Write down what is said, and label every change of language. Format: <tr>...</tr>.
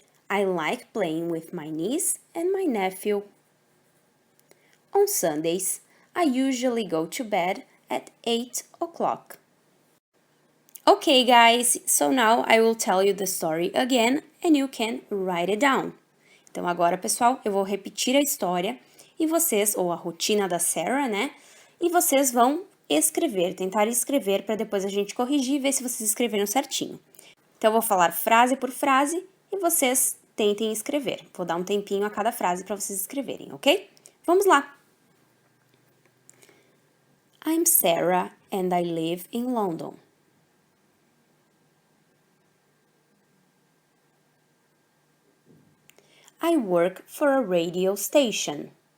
<en>I like playing with my niece and my nephew. On Sundays, I usually go to bed at 8 o'clock. Okay, guys, so now I will tell you the story again and you can write it down.</en> <pt>Então, agora, pessoal, eu vou repetir a história e vocês, ou a rotina da Sarah, né? E vocês vão escrever, tentar escrever para depois a gente corrigir e ver se vocês escreveram certinho. Então, eu vou falar frase por frase e vocês tentem escrever. Vou dar um tempinho a cada frase para vocês escreverem, ok? Vamos lá!</pt> <en>I'm Sarah and I live in London. I work for a radio station.</en>